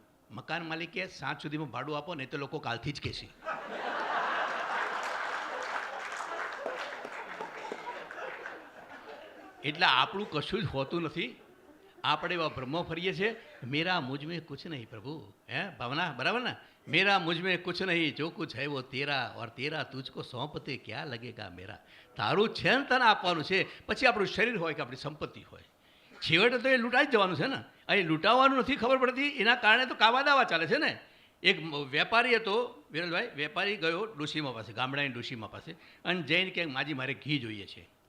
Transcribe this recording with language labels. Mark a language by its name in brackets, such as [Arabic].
[Gujarati] મકાન માલિકે 7 સુધીમાં ભાડું આપો ને તો લોકો કાલથી જ કહેશે. એટલે આપણું કશું જ હોતું નથી. આપણે એવા બ્રહ્મો ફરીએ છીએ. [Hindi] મેરા મુझ में कुछ नहीं प्रभु, [Gujarati] હે ભાવના બરાબર ને? [Hindi] मेरा मुझ में कुछ नहीं, जो कुछ है वो तेरा, और तेरा तुझको सौंपते क्या लगेगा मेरा. [Gujarati] તારું છે ને તને આપવાનું છે. પછી આપણું શરીર હોય કે આપણી સંપત્તિ હોય, છેવટે તો એ લૂંટાઈ જ જવાનું છે ને. અહીં લૂંટાવાનું નથી ખબર પડતી, એના કારણે તો કાવા દાવા ચાલે છે ને. એક વેપારી હતો વિરલભાઈ, વેપારી ગયો ડોશીમા પાસે, ગામડાની ડોશીમા પાસે, અને જઈને કે માજી મારે ઘી જોઈએ છે.